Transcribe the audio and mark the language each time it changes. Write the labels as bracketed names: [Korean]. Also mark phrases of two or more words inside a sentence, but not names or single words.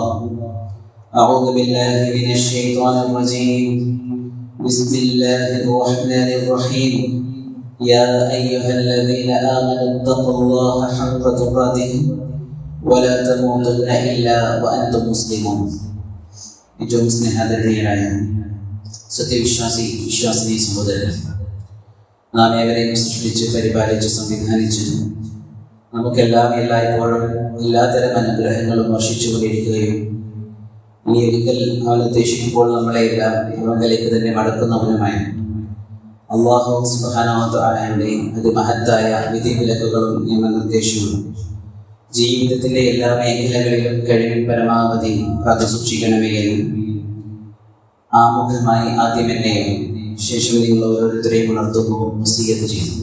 [Arabic] أعوذ بالله من الشيطان الرجيم. بسم الله الرحمن الرحيم. يا أيها الذين آمنوا اتقوا الله حق تقاته ولا تموتن إلا وأنتم مسلمون. [Malayalam] ഏറ്റവും സ്നേഹാദരണീയരായ വിശ്വാസിനി സഹോദരൻ, നാം ഏവരെയും സൃഷ്ടിച്ച് പരിപാലിച്ച് സംവിധാനിച്ച് നമുക്കെല്ലാം എല്ലായ്പ്പോഴും എല്ലാത്തരം അനുഗ്രഹങ്ങളും വർഷിച്ചുകൊണ്ടിരിക്കുകയും ഇനി ഒരിക്കൽ അവൻ ഉദ്ദേശിക്കുമ്പോൾ നമ്മളെല്ലാം അവങ്കലേക്ക് തന്നെ മടക്കുന്നവനുമായ [Arabic] الله سبحانه و تعالى [Malayalam] അതിമഹത്തായ വിധിവിലക്കുകളും നിയമനിർദ്ദേശങ്ങളും ജീവിതത്തിൻ്റെ എല്ലാ മേഖലകളിലും കഴിവിൽ പരമാവധി കാത്തുസൂക്ഷിക്കണമേ എന്ന് ആമുഖമായി ആദ്യം എന്നെയും ശേഷം നിങ്ങൾ ഓരോരുത്തരെയും ഉണർത്തുന്നു, വസിയ്യത്ത് ചെയ്യുന്നു.